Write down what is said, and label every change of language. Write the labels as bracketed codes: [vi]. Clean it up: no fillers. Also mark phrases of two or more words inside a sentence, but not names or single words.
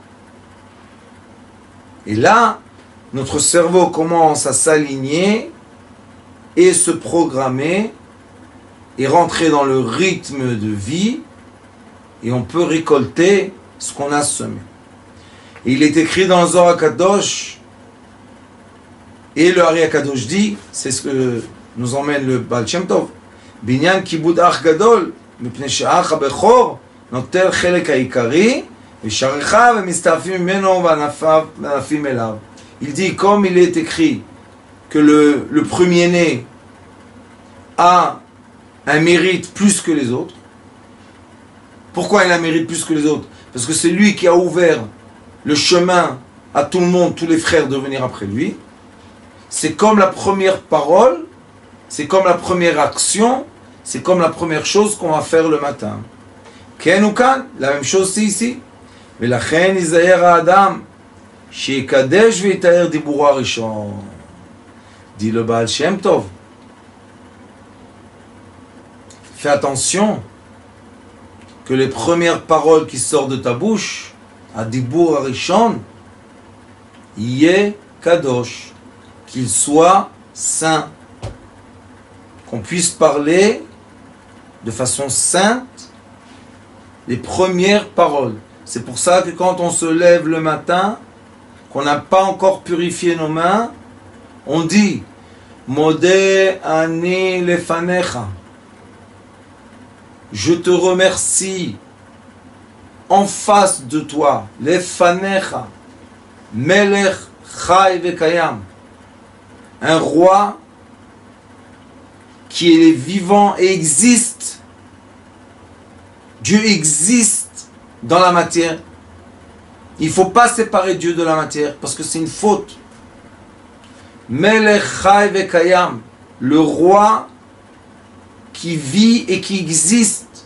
[fr] Et là, notre cerveau commence à s'aligner et se programmer et rentrer dans le rythme de vie, et on peut récolter ce qu'on a semé. Et il est écrit dans le Zohar HaKadosh, et le Ari HaKadosh dit, c'est ce que nous emmène le Baal Shem Tov, [he] בענין כיבוד אח גדול, מפני שהאח הבכור, נוטר חלק העיקרי, ושאר ומסתעפים ממנו וענפים אליו. [fr] Il dit, comme il est écrit que le premier-né a un mérite plus que les autres. Pourquoi il a un mérite plus que les autres? Parce que c'est lui qui a ouvert le chemin à tout le monde, tous les frères, de venir après lui. C'est comme la première parole, c'est comme la première action, c'est comme la première chose qu'on va faire le matin. Ken ou kan, la même chose c'est ici. [he] ולכן יזהר האדם שיקדש ויתאר דיבורו הראשון. [fr] Dit le Baal Shem Tov. Fais attention que les premières paroles qui sortent de ta bouche, à [he] דיבור הראשון, יהא קדוש, [fr] qu'il soit saint, qu'on puisse parler de façon sainte les premières paroles. C'est pour ça que quand on se lève le matin, qu'on n'a pas encore purifié nos mains, on dit [he] מודה אני לפניך. [fr] Je te remercie en face de toi, [he] לפניך, מלך חי וקיים, [fr] un roi qui est vivant et existe. Dieu existe dans la matière. Il ne faut pas séparer Dieu de la matière parce que c'est une faute. [he] מלך חי וקיים, [fr] le roi qui vit et qui existe.